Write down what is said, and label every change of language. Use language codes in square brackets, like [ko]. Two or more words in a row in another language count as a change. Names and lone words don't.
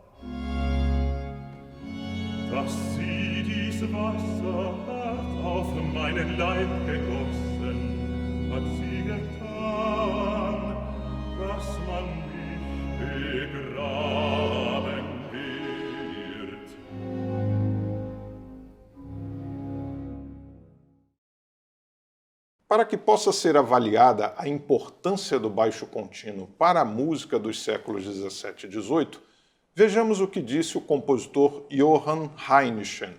[de] Dass sie dies Wasser hat auf meinen Leib gegossen, hat sie getan, dass man mich begraben wird. [pt] Para que possa ser avaliada a importância do baixo contínuo para a música dos séculos 17 e 18, vejamos o que disse o compositor Johann Heinichen.